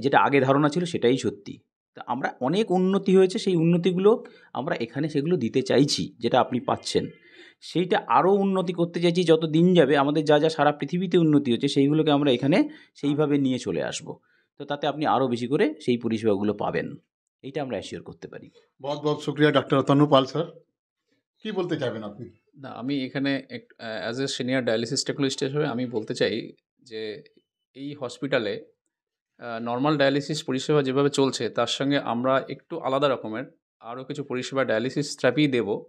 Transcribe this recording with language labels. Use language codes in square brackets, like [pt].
[bn] যেটা আগে ধারণা ছিল সেটাই সত্যি। তা আমরা অনেক উন্নতি হয়েছে, সেই উন্নতিগুলো আমরা এখানে সেগুলো দিতে চাইছি, যেটা আপনি পাচ্ছেন। সেইটা আরও উন্নতি করতে চাইছি। যত দিন যাবে আমাদের যা যা সারা পৃথিবীতে উন্নতি হচ্ছে, সেইগুলোকে আমরা এখানে সেইভাবে নিয়ে চলে আসব। তো তাতে আপনি আরও বেশি করে সেই পরিষেবাগুলো পাবেন, এইটা আমরা অ্যাসিওর করতে পারি। [hi] बहुत बहुत शुक्रिया डॉक्टर तनु पाल सर। [bn] কি বলতে চাইবেন আপনি? না, আমি এখানে as a senior dialysis technologist হিসেবে আমি বলতে চাই যে এই হসপিটালে নর্মাল ডায়ালিসিস পরিষেবা যেভাবে চলছে, তার সঙ্গে আমরা একটু আলাদা রকমের আরও কিছু পরিষেবা ডায়ালিসিস থেরাপি দেব।